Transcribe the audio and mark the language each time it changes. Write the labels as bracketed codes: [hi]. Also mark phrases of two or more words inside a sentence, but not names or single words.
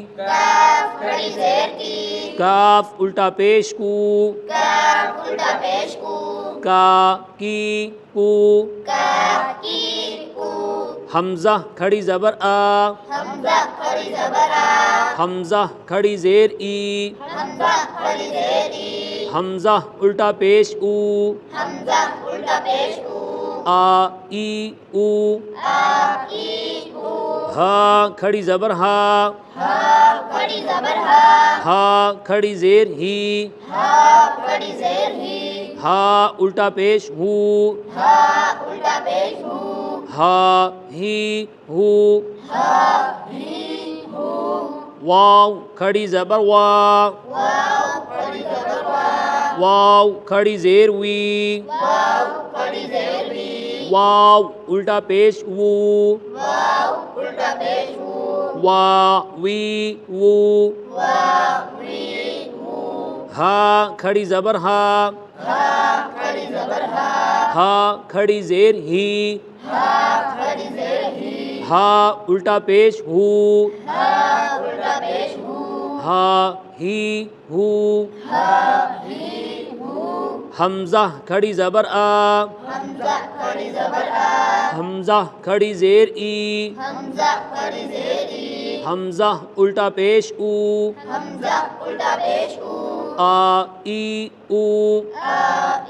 [ur] کاف کھڑی زیر کی کاف الٹا پیش کو کاف الٹا پیش کو کا کی کو کا کی کو حمزہ کھڑی زبر آ حمزہ کھڑی زبر آ حمزہ کھڑی زیر ای حمزہ کھڑی زیر ای حمزہ الٹا پیش او حمزہ الٹا پیش کو آ ای او آ ای او ہا کھڑی زبر ہا ہا کھڑی زبر ہا ہا کھڑی زیر ہی ہا کھڑی زیر ہی ہا الٹا پیش ہو ہا الٹا پیش ہو ہا ہی ہو ہا ہی ہو واو کھڑی زبر وا واو کھڑی زبر وا واو کھڑی زیر وی واو کھڑی زیر وی واو الٹا پیش وو واو الٹا پیش ہو وا وی وو وا وی ہو ہا کھڑی زبر ہا ہا کھڑی زبر ہا ہا کھڑی زیر ہی ہا کھڑی زیر ہی ہا الٹا پیش ہو ہا الٹا پیش ہو ہا ہی ہو ہا ہی ہو حمزہ کھڑی زبر آ حمزہ کھڑی زبر آ حمزہ کھڑی زیر ای حمزہ کھڑی زیر ای حمزہ الٹا پیش او حمزہ الٹا پیش او آ ای او آ